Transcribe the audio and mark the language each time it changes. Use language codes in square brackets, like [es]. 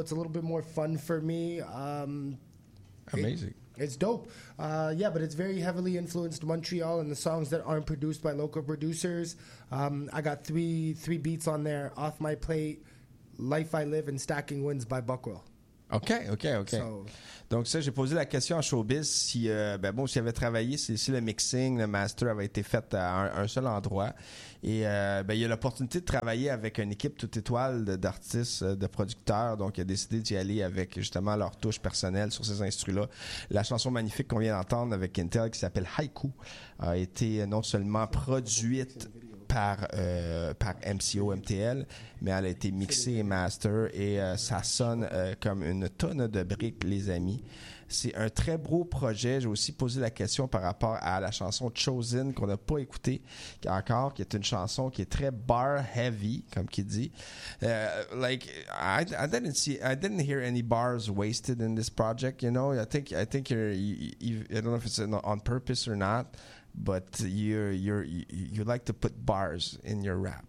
[en] It's a little bit more fun for me. Amazing. It's dope. Yeah, but it's very heavily influenced Montreal and the songs that aren't produced by local producers. I got three beats on there, Off My Plate, Life I Live, and Stacking Wins by Buckwell. Okay. [fr] So, donc ça, j'ai posé la question à Showbiz s'il avait travaillé, si le mixing, le master avait été fait à un seul endroit. Et il y a l'opportunité de travailler avec une équipe toute étoile d'artistes, de producteurs. Donc, il a décidé d'y aller avec justement leur touche personnelle sur ces instruments-là. La chanson magnifique qu'on vient d'entendre avec Intel qui s'appelle Haiku a été non seulement produite par MCO MTL, mais elle a été mixée et master et ça sonne comme une tonne de briques, les amis. C'est un très beau projet. J'ai aussi posé la question par rapport à la chanson Chosen qu'on n'a pas écoutée encore, qui est une chanson qui est très bar heavy, comme qui dit. [en] I didn't hear any bars wasted in this project. You know, I think you're, I don't know if it's on purpose or not. But you like to put bars in your rap.